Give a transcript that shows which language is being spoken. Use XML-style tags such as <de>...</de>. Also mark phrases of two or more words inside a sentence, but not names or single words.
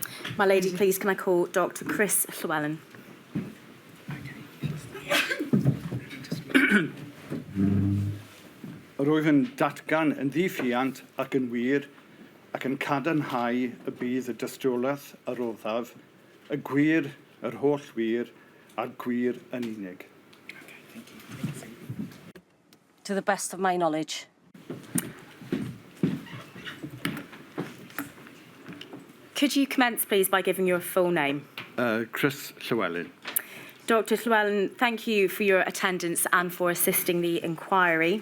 <en>My lady, please, can I call Dr. Chris Llewellyn?</en> <cy>Rwyf yn datgan yn ddiffiant ac yn wir ac yn cadarnhau y bydd y dystiolaeth aroddaf, y gwir, yr holl wir, a'r gwir yn unig.</cy> <en>To the best of my knowledge. Could you commence, please, by giving your full name? Chris Llewellyn. Dr. Llewellyn, thank you for your attendance and for assisting the inquiry.</en>